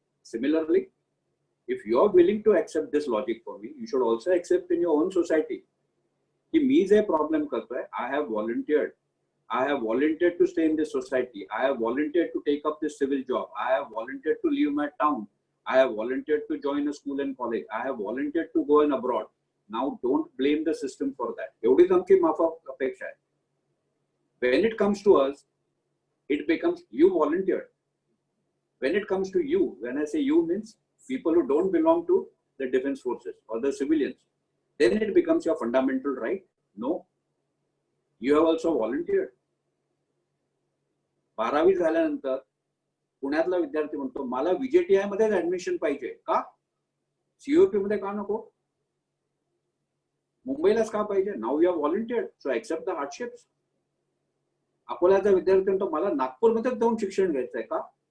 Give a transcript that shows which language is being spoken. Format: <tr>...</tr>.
<en>similarly, if you are willing to accept this logic for me, you should also accept in your own society</en> <mr>की मी जे problem करतोय,</mr> <en>I have volunteered to stay in this society, I have volunteered to take up this civil job, I have volunteered to leave my town, I have volunteered to join a school and college, I have volunteered to go and abroad. Now don't blame the system for that.</en> <mr>एवढीच आमची माफ अपेक्षा आहे.</mr> <en>When it comes to us, it becomes you volunteered. When it comes to you, when I say you means people who don't belong to the defense forces or the civilians, then it becomes your fundamental right. No, you have also volunteered.</en> <mr>12वी झाल्यानंतर पुण्यातला विद्यार्थी म्हणतो मला VJTI मध्येच admission पाहिजे. का? COP मध्ये का नको? मुंबईलाच का पाहिजे?</mr> <en>Now you are volunteered, so accept the hardships.</en> <mr>अकोल्याचा विद्यार्थी म्हणतो मला नागपूरमध्येच जाऊन शिक्षण घ्यायचंय. का?</mr>